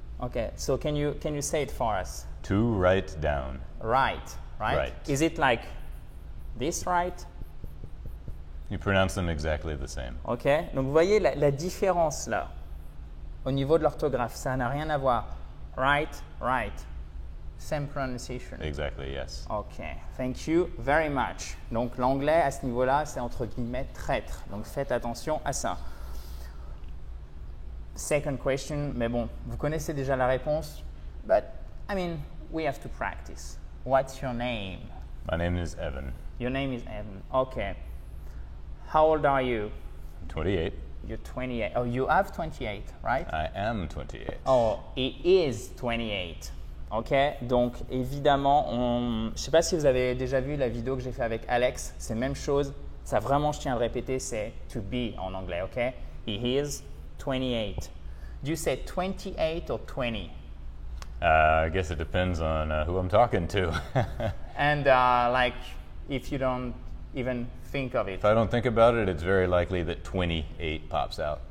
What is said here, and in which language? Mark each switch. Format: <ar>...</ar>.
<en>Okay, so can you say it for us? To write down. Right, right? Right. Is it like this, right? You pronounce them exactly the same.</en> <fr>Ok, donc vous voyez la différence là, au niveau de l'orthographe, ça n'a rien à voir.</fr> <en>Right, right. Same pronunciation. Exactly, yes. Ok, thank you very much.</en> <fr>Donc l'anglais à ce niveau-là, c'est entre guillemets traître. Donc faites attention à ça.</fr> <en>Second question,</en> <fr>mais bon, vous connaissez déjà la réponse.</fr> <en>But, I mean, we have to practice. What's your name? My name is Evan. Your name is Evan. Okay. How old are you? 28. You're 28. Oh, you have 28, right? I am 28. Oh, he is 28.</en> <fr>Ok, donc évidemment, je ne sais pas si vous avez déjà vu la vidéo que j'ai fait avec Alex, c'est la même chose. Ça vraiment, je tiens à le répéter, c'est to be en anglais, ok?</fr> <en>He is 28. Do you say 28 or 20? I guess it depends on who I'm talking to. And like, if you don't even think of it. If I don't think about it, it's very likely that 28 pops out.</en>